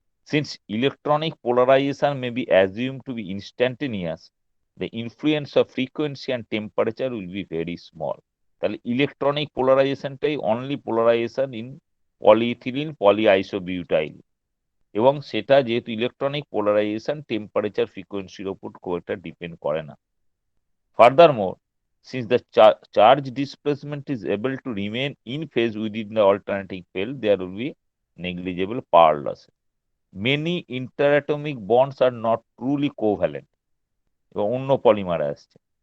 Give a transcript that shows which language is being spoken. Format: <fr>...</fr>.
<en>Since electronic polarization may be assumed to be instantaneous, the influence of frequency and temperature will be very small.</en> <bn>তাহলে electronic পোলারাইজেশনটাই only polarisation in polyethylene পলিআইসোবিউটাইল, এবং সেটা যেহেতু electronic polarisation temperature ফ্রিকোয়েন্সির উপর খুব একটা depend করে না।</bn> <en>Furthermore, since the charge displacement is able to remain in phase within the alternating field, there will be negligible power loss. Many interatomic bonds are not truly covalent,</en> <bn>এবং অন্য পলিমারে আসছে।</bn>